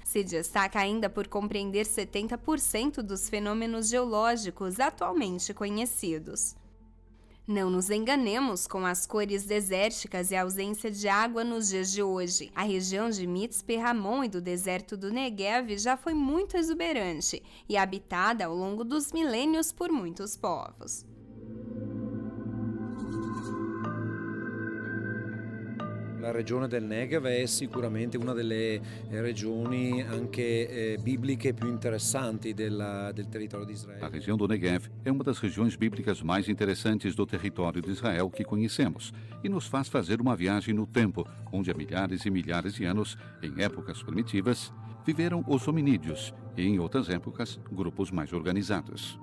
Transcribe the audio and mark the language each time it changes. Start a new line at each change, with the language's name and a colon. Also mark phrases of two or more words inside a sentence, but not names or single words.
Portuguese: Se destaca ainda por compreender 70% dos fenômenos geológicos atualmente conhecidos. Não nos enganemos com as cores desérticas e a ausência de água nos dias de hoje. A região de Mitzpe Ramon e do deserto do Negev já foi muito exuberante e habitada ao longo dos milênios por muitos povos.
Italian: La regione del Negev è sicuramente una delle regioni anche bibliche più interessanti del territorio di Israele.
Portuguese: A região do Negev é uma das regiões bíblicas mais interessantes do território de Israel que conhecemos e nos faz fazer uma viagem no tempo, onde há milhares e milhares de anos, em épocas primitivas, viveram os hominídeos e, em outras épocas, grupos mais organizados.